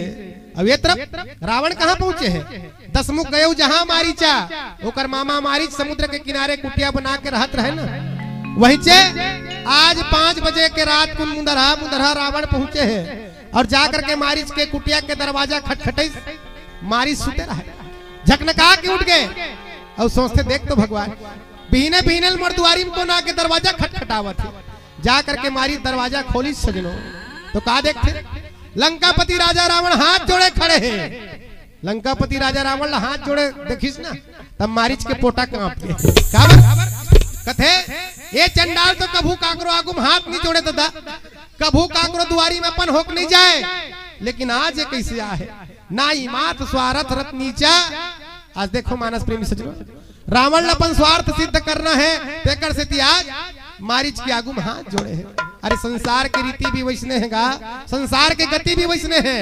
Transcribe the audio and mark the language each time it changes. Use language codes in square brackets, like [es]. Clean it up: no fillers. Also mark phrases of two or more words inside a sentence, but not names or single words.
[hne] अब ये तरफ रावण कहाँ पहुंचे हैं? [awa] दसमुख गये जहां मारीचा, [hne] ओकर मामा मारीच समुद्र के किनारे कुटिया बना के रहत रहे ना, वहीं चे आज 5 बजे के रात को मुंदरहा मुंदरहा रावण पहुंचे हैं और जाकर के मारीच के कुटिया के दरवाजा खटखटे, मारीच सुते रहे, झकनका के उठ गए और सोचते देख तो भगवान बिहने बिहने मर्दुआरी को ना के दरवाजा खटखटावत है। जाकर के मारी दरवाजा खोली सजनों तो का देखते लंकापति राजा रावण हाथ जोड़े खड़े हैं। लंकापति राजा रावण हाथ जोड़े देखिस ना तब मारीच के पोटा कांप के कथे ये चंडाल तो कभू काकरो आगुम हाथ नहीं जोड़े दादा, कभू काकरो दुआरी में अपन होक नहीं जाए, लेकिन आज ये कैसे आए ना ही मात स्वार्थ रत नीचा। आज देखो मानस प्रेमी सज्जनों, रावण अपन स्वार्थ सिद्ध करना है तेकर से आज मारीच के आगुम हाथ जोड़े हैं। अरे संसार की रीति भी वैसने है गा, संसार के गति भी वैसने है।